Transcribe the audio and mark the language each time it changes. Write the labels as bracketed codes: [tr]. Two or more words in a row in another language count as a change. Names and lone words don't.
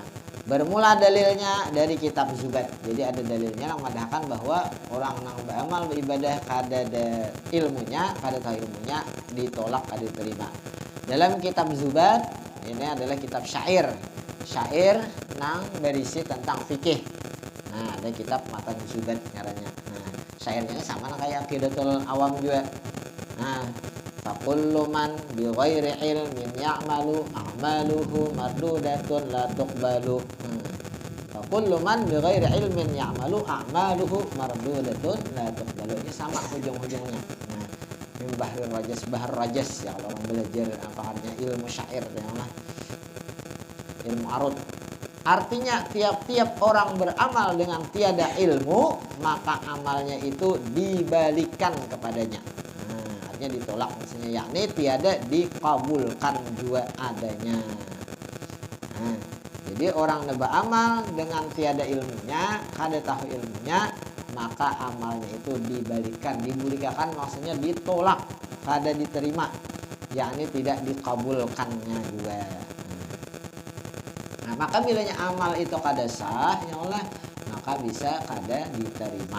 [bjn] Bermula dalilnya dari kitab Zubat. Jadi ada dalilnya yang mengatakan bahwa orang yang beramal beribadah kada ada ilmunya, kada tahu ilmunya ditolak kada diterima. Dalam kitab Zubat ini adalah kitab syair nang berisi tentang fikih. Nah, ada kitab Matan Zubat ngarannya. Nah, syairnya sama kayak Aqidatul Awam juga. [ar] Nah, فكل من بغير علم يعمل أعماله مردودة لا تقبل. فكل من بغير علم يعمل أعماله مردودة لا تقبل. [bjn] Ini sama ujung-ujungnya. Nah, ini [ar] بحر الرجز [bjn] ya kalau orang belajar apa artinya ilmu syair [ar] يا الله. [bjn] Ilmu arut. Artinya tiap-tiap orang beramal dengan tiada ilmu maka amalnya itu dibalikan kepadanya. Ditolak maksudnya yakni tiada dikabulkan juga adanya. Nah, Jadi orang neba amal dengan tiada ilmunya, kada tahu ilmunya, maka amalnya itu dibalikan, dibulikakan, maksudnya ditolak, kada diterima, yakni tidak dikabulkannya juga. Nah, maka bilanya amal itu kada sah, [ar] يا الله, [bjn] maka bisa kada diterima.